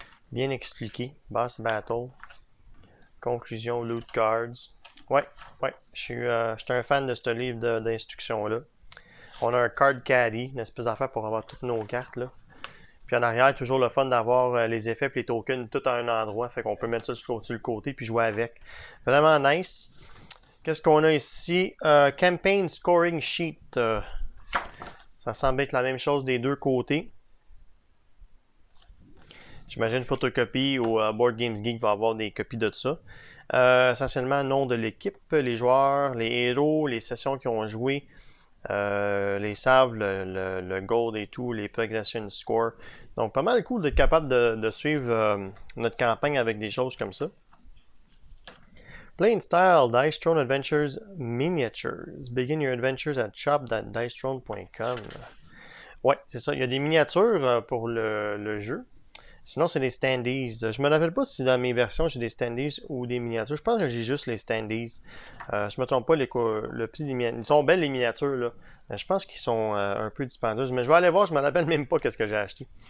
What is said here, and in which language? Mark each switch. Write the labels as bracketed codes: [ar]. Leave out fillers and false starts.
[fr] Bien expliqué. Boss Battle. Conclusion, loot cards. Ouais, ouais. Je suis un fan de ce livre d'instruction-là. On a un card caddy, une espèce d'affaire pour avoir toutes nos cartes, là. Puis en arrière, toujours le fun d'avoir les effets et les tokens tout à un endroit. Fait qu'on peut mettre ça sur le côté puis jouer avec. Vraiment nice. Qu'est-ce qu'on a ici? [en] Campaign Scoring Sheet. [fr] Ça semble être la même chose des deux côtés. J'imagine Photocopy ou Board Games Geek va avoir des copies de ça. Essentiellement, nom de l'équipe, les joueurs, les héros, les sessions qu'ils ont joué, les saves, le gold et tout, les progression score. Donc, pas mal cool d'être capable de suivre notre campagne avec des choses comme ça. [en] Playing Style, Dicethrone Adventures Miniatures. Begin your adventures at shop.dicethrone.com. [fr] Ouais, c'est ça. Il y a des miniatures pour le jeu. Sinon, c'est des standees. Je me rappelle pas si dans mes versions j'ai des standees ou des miniatures. Je pense que j'ai juste les standees. Je me trompe pas, le prix des miniatures. Ils sont belles les miniatures, là. Je pense qu'ils sont un peu dispendieuses. Mais je vais aller voir, je me rappelle même pas qu'est-ce que j'ai acheté.